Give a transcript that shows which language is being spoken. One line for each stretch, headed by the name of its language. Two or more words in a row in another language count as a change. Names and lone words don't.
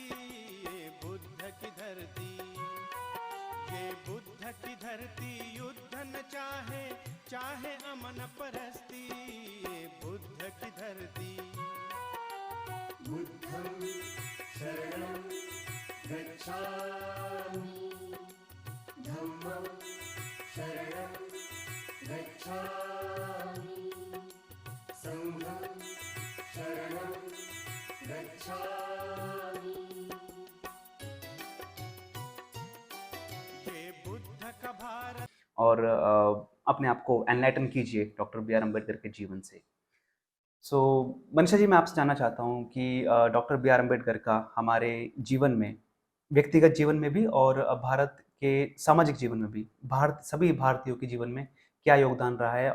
Hindi: ये बुद्ध की धरती, ये बुद्ध की धरती युद्ध न चाहे, चाहे अमन परस्ती। ये बुद्ध की धरती।
Pali: बुद्धं शरणं गच्छामि, धम्मं शरणं गच्छामि, संघं शरणं गच्छामि।
Hindi: ये बुद्ध का भारत। और अपने आप को एनलाइटन कीजिए डॉक्टर बी आर अम्बेडकर के जीवन से। सो मनीषा जी, मैं आपसे जानना चाहता हूँ कि डॉक्टर बी आर अम्बेडकर का हमारे जीवन में, व्यक्तिगत जीवन में भी और भारत के सामाजिक जीवन में भी, भारत सभी भारतीयों के जीवन में क्या योगदान रहा है।